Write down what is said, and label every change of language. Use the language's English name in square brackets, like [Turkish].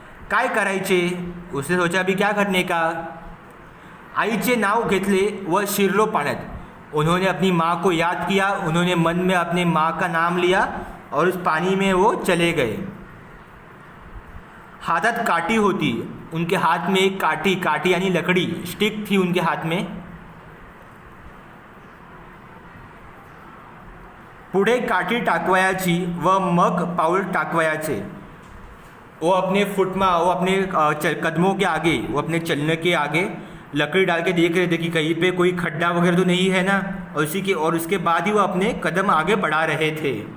[Marathi] काय करायचे, [Hindi] उसने सोचा अभी क्या करने का। [Marathi] आईचे नाव घेतले व शिरलो पाण्यात, [Hindi] उन्होंने अपनी माँ को याद किया, उन्होंने मन में अपने माँ का नाम लिया और उस पानी में वो चले गए। [Marathi] हाथात काठी होती, [Hindi] उनके हाथ में एक काठी यानी लकड़ी, स्टिक थी उनके हाथ में। [Marathi] पुढे काठी टाकवायाची व मग पाऊल टाकवायाचे। [Hindi] वो अपने कदमों के आगे, वो अपने चलने के आगे लकड़ी डाल के देख रहे थे कि कहीं पे कोई खड्डा वगैरह तो नहीं है ना, और उसके बाद ही वो अपने कदम आगे बढ़ा रहे थे।